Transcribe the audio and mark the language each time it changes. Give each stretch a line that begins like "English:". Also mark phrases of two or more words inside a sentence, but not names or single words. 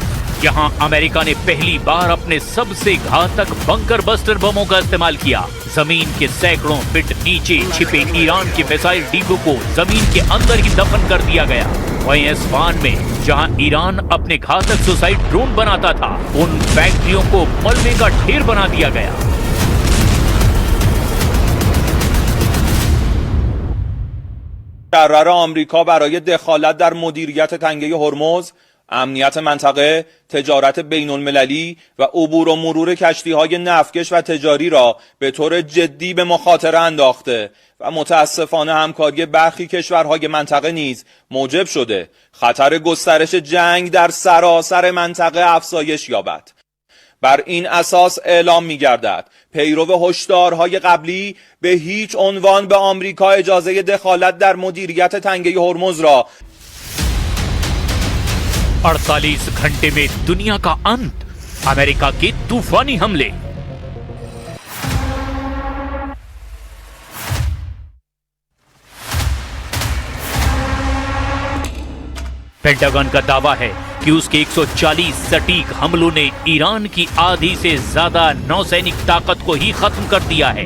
Hindi: यहाँ अमेरिका ने पहली बार अपने सबसे घातक
English: bunker buster
Hindi: बमों का इस्तेमाल किया। जमीन के सैकड़ों फीट नीचे छिपे ईरान के मिसाइल डिपो को जमीन के अंदर ही दफन कर दिया गया। वहीं एस्फहान में जहाँ ईरान अपने घातक
English: suicide drone
Hindi: बनाता था, उन फैक्ट्रियों को मलबे का ढेर बना दिया गया।
Persian: قرار آمریکا برای دخالت در مدیریت تنگه هرمز، امنیت منطقه، تجارت بین المللی و عبور و مرور کشتی‌های نفتکش و تجاری را به طور جدی به مخاطره انداخته و متاسفانه همکاری برخی کشورهای منطقه نیز موجب شده خطر گسترش جنگ در سراسر منطقه افزایش یابد. بر این اساس اعلام می‌گردد پیرو هشدارهای قبلی به هیچ عنوان به آمریکا اجازه دخالت در مدیریت تنگه هرمز را
Hindi: 48 घंटे में दुनिया का अंत, अमेरिका के तूफानी हमले। पेंटागन का दावा है कि उसके 140 सटीक हमलों ने ईरान की आधी से ज्यादा नौसैनिक ताकत को ही खत्म कर दिया है।